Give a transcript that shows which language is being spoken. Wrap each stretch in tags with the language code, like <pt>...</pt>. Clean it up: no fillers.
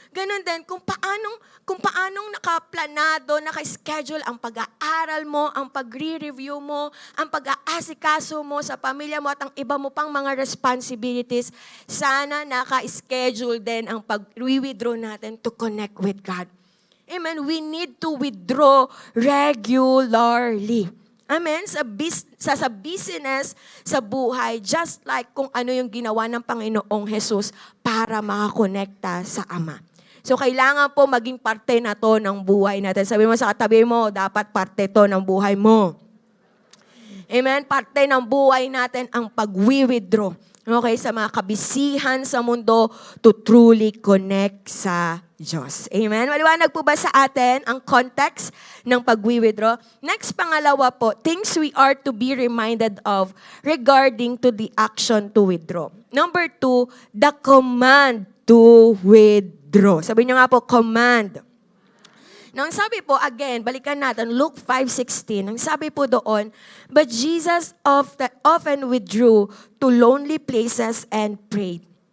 <tl>Ganon din, kung paanong nakaplanado, naka-schedule ang pag-aaral mo, ang pag-re-review mo, ang pag-aasikaso mo sa pamilya mo at ang iba mo pang mga responsibilities, sana naka-schedule din ang pag-withdraw natin</tl> <en>to connect with God.</en> <tl>Amen?</tl> <en>We need to withdraw regularly.</en> <tl>Amen? Sa business, sa buhay, just like kung ano yung ginawa ng Panginoong Jesus para makakonekta sa Ama. So, kailangan po maging parte na to ng buhay natin. Sabi mo sa katabi mo, dapat parte to ng buhay mo. Amen? Parte ng buhay natin ang pag-withdraw. Okay, sa mga kabisihan sa mundo</tl> <en>to truly connect</en> <tl>sa Diyos. Amen? Maliwanag po ba sa atin ang context ng pag-withdraw? Next, pangalawa po,</tl> <en>things we are to be reminded of regarding to the action to withdraw. Number 2, the command to withdraw.</en> <tl>Sabi niyo nga po, command. Nang sabi po, again, balikan natin, Luke 5:16, ang sabi po doon,</tl> <en>but Jesus often withdrew to lonely places and prayed.</en>